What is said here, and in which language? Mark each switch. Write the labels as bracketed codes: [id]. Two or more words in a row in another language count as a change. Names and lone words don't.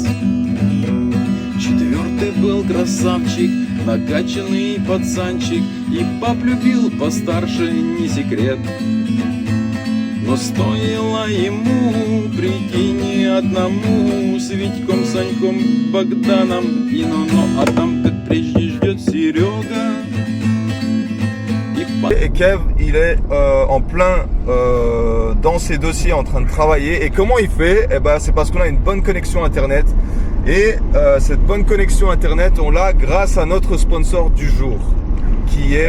[ru] Четвертый был красавчик, накачанный пацанчик, и пап любил постарше, не секрет. Но стоило ему прийти не одному, с Витьком, Саньком, Богданом и а там как прежде ждет Серега. [fr] Et Kev, il est en plein dans ses dossiers en train de travailler. Et comment il fait? Eh ben, c'est parce qu'on a une bonne connexion internet. Et cette bonne connexion internet, on l'a grâce à notre sponsor du jour. Qui est...